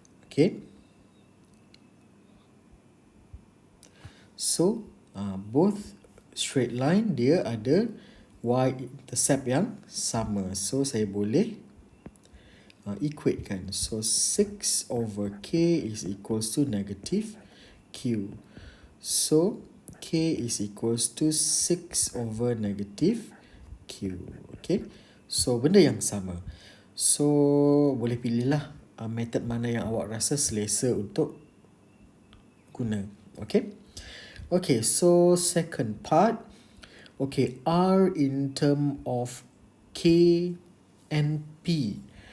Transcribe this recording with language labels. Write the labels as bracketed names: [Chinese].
[English] Okay. So both straight line [Malay] dia ada y-intercept yang sama. So saya boleh equate kan. [English] So 6 over k is equals to negative Q. So K is equals to 6 over negative Q. [Malay] Okay. So benda yang sama. So boleh pilihlah method mana yang awak rasa selesa untuk guna. [English] Okay. Okay, so second part. Okay, R in term of K and P.